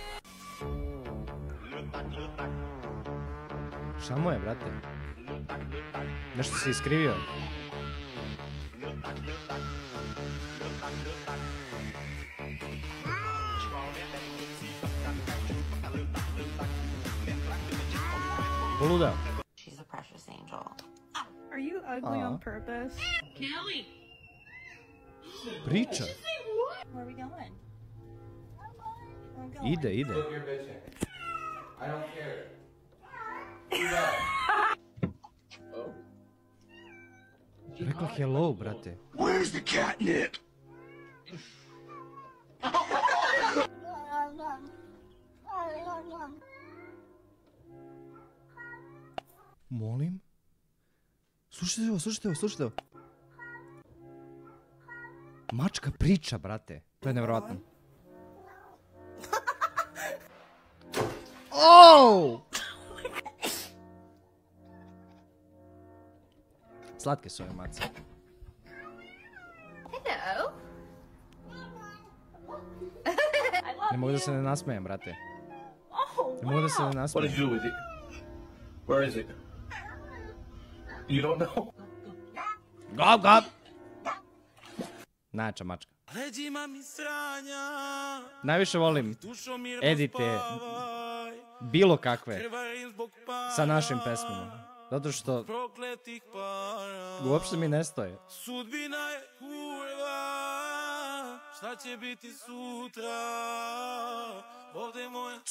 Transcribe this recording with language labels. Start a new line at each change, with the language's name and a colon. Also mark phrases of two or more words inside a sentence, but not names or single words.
Serbian: Šta mu je, brate? Nešto se iskrivio. Poludeo.
English: She's a precious angel. Are you ugly on purpose? Kelly!
Serbian: Priča.
English: Where are we going?
Serbian: Ide.
English: I don't care.
Serbian: Rekla hello, brate.
English: Where's the catnip?
Serbian: Molim? Slušajte ovo. Mačka priča, brate. To je nevjerojatno. Oh! Slatke su ove mace.
English: Hello.
Serbian: Ne mogu da se ne nasmejem, brate. Ne mogu da se ne
English: What
Serbian: nasmejem.
English: did you do with it? Where is it? You don't know? Gop!
Serbian: Najjača mačka. Najviše volim edite bilo kakve sa našim pesmama. Zato što uopšte mi ne stoje. Sudbina je kurva, šta će biti sutra, ovdje moja trava,